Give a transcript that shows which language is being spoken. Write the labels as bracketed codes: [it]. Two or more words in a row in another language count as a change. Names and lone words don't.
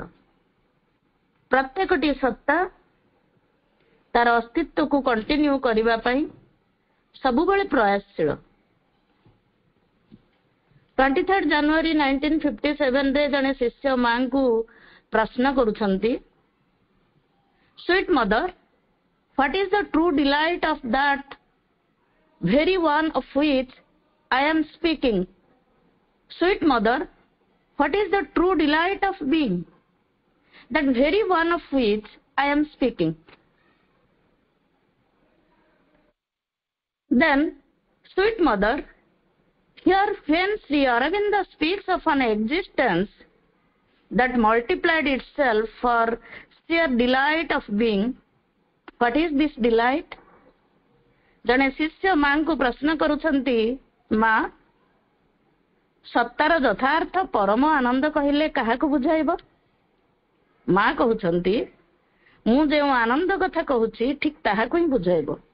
[or] ପ୍ରତ୍ୟେକଟି ସତ୍ତା ତାର ଅସ୍ତିତ୍ୱକୁ କଣ୍ଟିନ୍ୟୁ କରିବା ପାଇଁ ସବୁବେଳେ ପ୍ରୟାସଶୀଳ। 23 ଜାନୁଆରୀ 1957ରେ ଜଣେ ଶିଷ୍ୟ ମାଙ୍କୁ ପ୍ରଶ୍ନ କରୁଛନ୍ତି, [en] Sweet Mother, what is the true delight of that very one of which I am speaking? Sweet mother, what is the true delight of being? That very one of which I am speaking. Then, sweet mother, here when Sri Aurobindo speaks of an existence that multiplied itself for sheer delight of being, what is this delight? [or] ଜଣେ ଶିଷ୍ୟ ମାଙ୍କୁ ପ୍ରଶ୍ନ କରୁଛନ୍ତି, ମା, ସତ୍ତାର ଯଥାର୍ଥ ପରମ ଆନନ୍ଦ କହିଲେ କାହାକୁ ବୁଝାଇବ? ମା କହୁଛନ୍ତି, ମୁଁ ଯେଉଁ ଆନନ୍ଦ କଥା କହୁଛି ଠିକ ତାହାକୁ ହିଁ ବୁଝାଇବ।